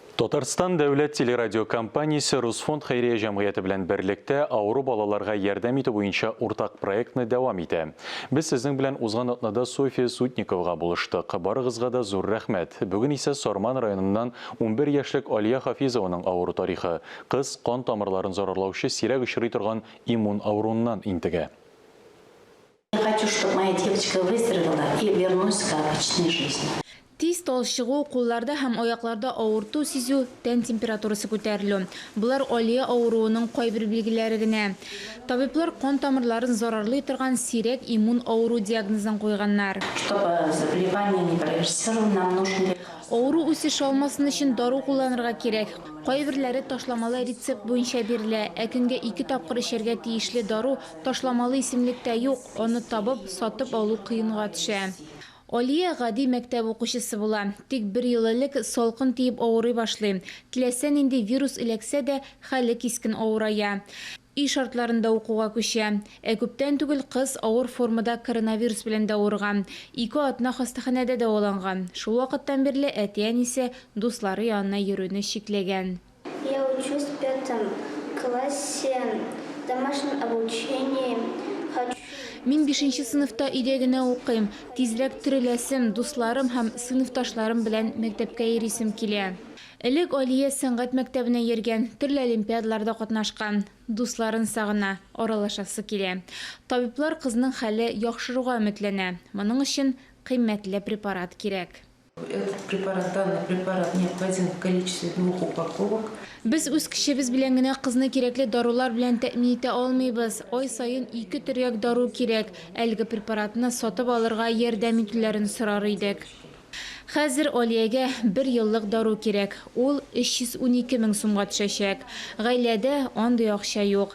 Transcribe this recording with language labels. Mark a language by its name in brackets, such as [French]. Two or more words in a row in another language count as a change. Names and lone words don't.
[Tatar] Татарстан дәүләт телерадиокомпаниясе Русфонд хәйрия җәмгыяте белән берлектә авыру балаларга ярдәм итү буенча уртак проектны дәвам итә. Без сезнең белән узган атнада София Сутниковага булыштык. Барыгызга да зур рәхмәт. Бүген исә Сорман районыннан 11 яшьлек Алия Хафизованың авыру тарихы. Кыз кан тамырларын зарарлаучы сирәк очрый торган иммун авыруыннан интегә. [Russian] Я хочу, чтобы моя девочка выздоровела и вернулась к обычной жизни. [Tatar] Тиз талшыгу, кулларда һәм аякларда авырту сизү, тән температурасы күтәрелү. Булар Алия авыруының кайбер билгеләре генә. Табиблар кан тамырларын зарарлый торган сирәк иммун авыру диагнозын куйганнар. [Russian] Чтобы заболевание не прогрессировало, нам нужны лекарства. [Tatar] Авыру үсеш алмасын өчен дару кулланырга кирәк. Кайберләре ташламалы рецепт буенча бирелә, ә көнгә 2 тапкыр эчәргә тиешле дару ташламалы исемлектә юк, аны табып, сатып алу кыенга төшә. Алия гади мәктәп укучысы була. Тик 1 ел элек салкын тиеп авырый башлый. Теләсә нинди вирус эләксә дә, хәле кискен авырая. Үй шартларында укуга күчә. Ә күптән түгел кыз авыр формада коронавирус белән дә авырган. 2 атна хастаханәдә дәваланган. Шул вакыттан бирле әти-әнисе дуслары янына йөрүне шикләгән. [Russian] Я учусь в 5 классе, в домашнем обучении. [Tatar] Мин 5-нче сыйныфта өйдә генә укыйм. Тизрәк тереләсем, дусларым һәм сыйныфташларым белән мәктәпкә йөрисем килә. Элек Алия сәнгать мәктәбенә йөргән, төрле олимпиадаларда катнашкан. Дусларын сагына, аралашасы килә. Табиблар кызның хәле яхшыруга өметләнә. Моның өчен кыйммәтле препарат кирәк. [Russian] Данный препарат необходим в количестве 2 упаковок. [Tatar] Без үз кешебез белән генә кызны кирәкле дарулар белән тәэмин итә алмыйбыз. Ай саен 2 төрьяк дару кирәк. Әлеге препаратны сатып алырга ярдәм итүләрен сорар идек. Хәзер Алиягә 1 еллык дару кирәк. Ул 312 мең сумга төшәчәк. Гаиләдә андый акча юк.